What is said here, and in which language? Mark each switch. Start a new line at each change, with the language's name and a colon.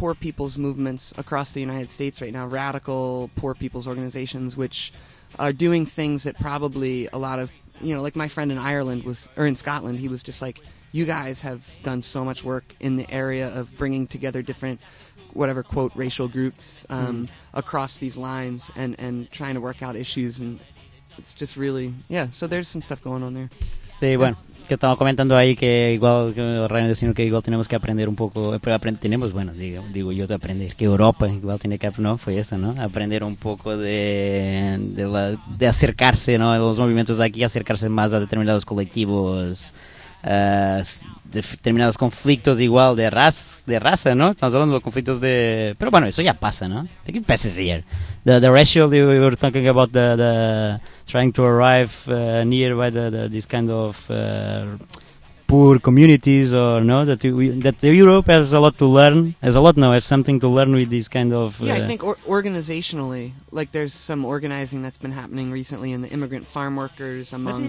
English: Poor people's movements across the United States right now, radical poor people's organizations, which are doing things that probably a lot of... You know, like my friend in Scotland, he was just like, you guys have done so much work in the area of bringing together different, whatever, quote, racial groups across these lines and trying to work out issues. And it's just really, yeah, so there's some stuff going on there.
Spanish: Sí, bueno. Que estaba comentando ahí que igual que Ryan decía que igual tenemos que aprender un poco, tenemos, bueno, digo yo de aprender que Europa igual tiene que aprender, no, fue eso, ¿no? Aprender un poco de acercarse, ¿no? De los movimientos de aquí, acercarse más a determinados colectivos, determinados conflictos igual de raza, ¿no? Estamos hablando de conflictos de, pero bueno, eso ya pasa, ¿no?
English: It passes here. The racial you were talking about the trying to arrive near by the this kind of poor communities or no, that Europe has a lot to learn, has something to learn with this kind of I think organizationally, like there's some organizing that's been happening recently in the immigrant farm workers among,